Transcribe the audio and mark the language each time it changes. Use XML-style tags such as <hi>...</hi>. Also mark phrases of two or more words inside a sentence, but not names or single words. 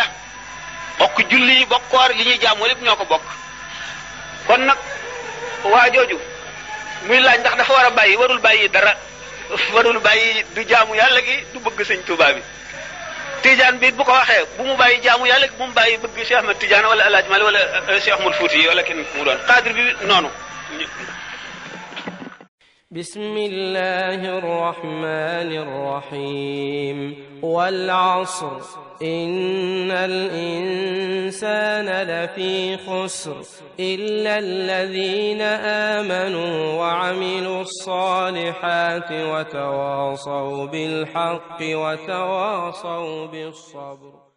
<wo>bokk julli bokk koor li ñuy jaamoo lépp ñoo ko bokk kon nag waa jooju muy laaj ndax dafa war a bàyyi warul bàyyi dara warul bàyyi du jaamu yàlla gi du bëgg sëñ Tuubaa bi Tijaan bi bu ko waxee bu mu bàyyi jaamu yàlla bu mu bàyyi bëgg Cheikh Ahmed Tidiane wala El Hadj Malick wala Cheikh Ahmed Fouti wala kenn mu doon Qaadir bi noonu.</wo> <ar>بسم الله الرحمن الرحيم والعصر إن الإنسان لفي خسر إلا الذين آمنوا وعملوا الصالحات وتواصوا بالحق وتواصوا بالصبر.</ar>